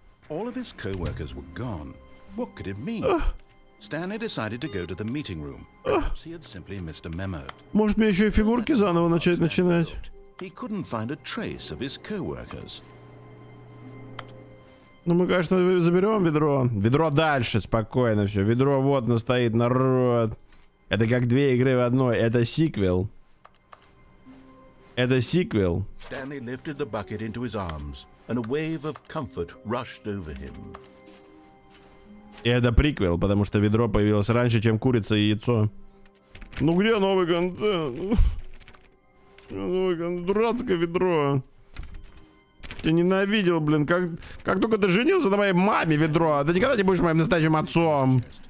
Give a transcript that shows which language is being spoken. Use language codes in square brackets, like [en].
[en] All of his co-workers were gone. What could it mean? Stanley decided to go to the meeting room. Perhaps he had simply missed a memo. [ru] Может, мне еще и фигурки заново начинать? [en] He couldn't find a trace of his co-workers. [ru] Ну, мы, конечно, заберем ведро. Ведро дальше, спокойно все. Ведро вот оно стоит, народ. Это как две игры в одной. Это сиквел. Это сиквел. [en] Stanley lifted the bucket into his arms, and a wave of comfort rushed over him. [ru] И это приквел, потому что ведро появилось раньше, чем курица и яйцо. Ну где новый контент? Дурацкое ведро. Я ненавидел, блин, как только ты женился на моей маме, ведро, ты никогда не будешь моим настоящим отцом.